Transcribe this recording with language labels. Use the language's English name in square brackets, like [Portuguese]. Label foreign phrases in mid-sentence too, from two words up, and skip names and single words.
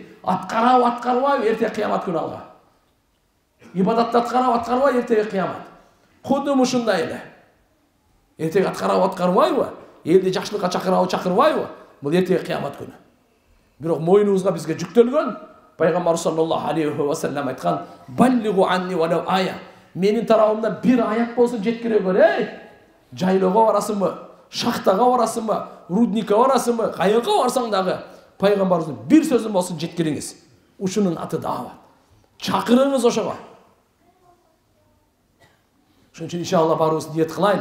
[Kyrgyz] Аткарабы, аткарбайбы, эртең кыямат күнү алга. Ибадатты аткарабы, аткарбайбы, эртең кыямат. Кудум ушундай эле. Эртең аткарабы, аткарбайбы, элди жакшылыкка чакырабы, чакырбайбы, бул эртең кыямат күнү. Бирок мойнубузга бизге жүктөлгөн Пайгамбар [Arabic] صلى الله عليه وسلم [Kyrgyz] айткан: [Arabic] "بلغوا عني ولو آية." [Kyrgyz] Менин тарабымдан бир аят болсун жеткире көр. Жайлоого барасыңбы, шахтага барасыңбы, рудникке барасыңбы, каяка барсаң дагы пайгамбарыбыздын бир сөзүн болсун жеткириңиз. Ушунун аты даават. Чакырыңыз ошого. Ошон үчүн иншалла барыбыз ниет кылайлы.